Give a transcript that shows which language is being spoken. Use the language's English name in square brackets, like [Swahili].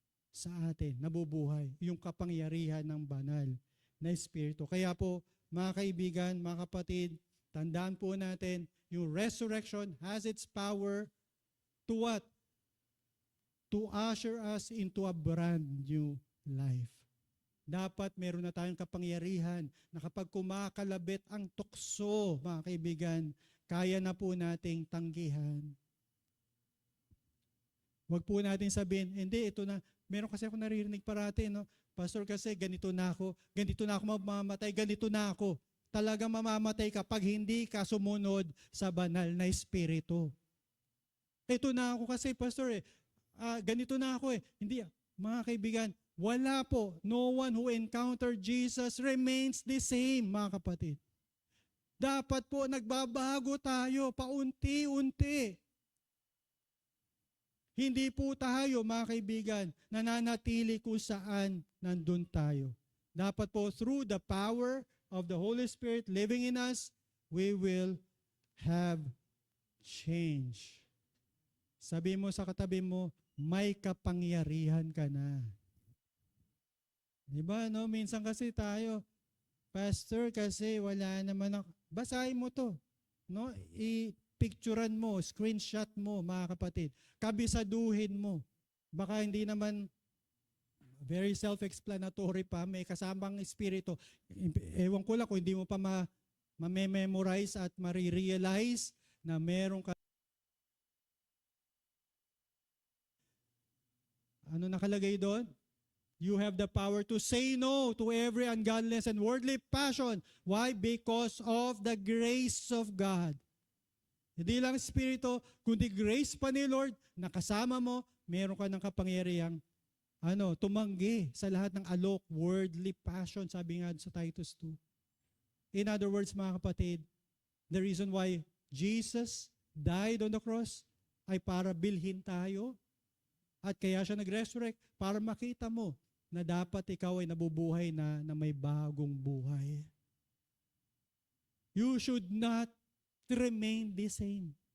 [Filipino] Sa atin, nabubuhay. Yung kapangyarihan ng banal na Espiritu. Kaya po, mga kaibigan, mga kapatid, tandaan po natin, yung resurrection [English] has its power to what? To usher us into a brand new life. [Filipino] Dapat meron na tayong kapangyarihan na kapag kumakalabit ang tukso, mga kaibigan, kaya na po nating tanggihan. Huwag po natin sabihin, hindi, ito na, meron kasi ako naririnig parati, no? Pastor, kasi ganito na ako mamamatay, ganito na ako. Talaga mamamatay ka pag hindi ka sumunod sa banal na Espiritu. Ito na ako kasi, Pastor, ganito na ako eh. Hindi, mga kaibigan, wala po. [English] No one who encountered Jesus remains the same, [Filipino] mga kapatid. Dapat po nagbabago tayo paunti-unti. Hindi po tayo, mga kaibigan, nananatili kung saan nandun tayo. Dapat po [English] through the power of the Holy Spirit living in us, we will have [Filipino] change. Sabi mo sa katabi mo, may kapangyarihan ka na. Di ba, no? Minsan kasi tayo, Pastor, kasi wala naman ako. Basahin mo to. No? I-picturean mo, screenshot mo, mga kapatid. Kabisaduhin mo. Baka hindi naman very self-explanatory pa, may kasamang espiritu. Ewan ko lang kung hindi mo pa ma-memorize at ma-realize na meron ka. Ano nakalagay doon? [English] You have the power to say no to every ungodliness and worldly passion. Why? Because of the grace of God. [Filipino] Hindi lang espiritu, kundi grace pa ni Lord, nakasama mo, meron ka ng kapangyarihang tumanggi sa lahat ng alok, worldly passion, sabi nga sa Titus 2. [English] In other words, [Filipino] mga kapatid, [English] the reason why Jesus died on the cross [Filipino] ay para bilhin tayo. At kaya siya nag-resurrect para makita mo na dapat ikaw ay nabubuhay na may bagong buhay. [English] You should not remain the same.